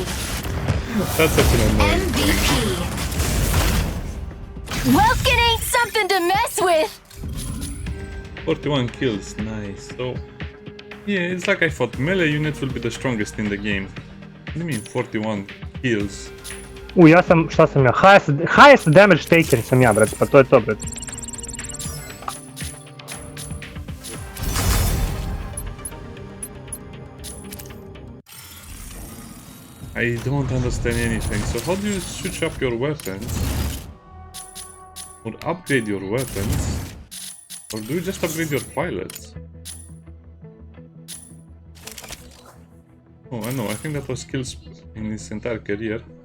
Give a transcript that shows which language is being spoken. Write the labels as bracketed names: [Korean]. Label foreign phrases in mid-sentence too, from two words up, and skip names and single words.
[English] That's actually annoying. MVP. Welkin ain't something to mess with! 41 kills, nice. So, yeah, it's like I thought melee units will be the strongest in the game. What do you mean 41 kills? [Serbian] Ja sam, šta sam ja? [English] Highest damage taken [Serbian] sam ja, brat, pa to je to, brat. [English] I don't understand anything. So how do you switch up your weapons? Or upgrade your weapons? Or do you just upgrade your pilots? Oh, I know. I think that was skills in his entire career.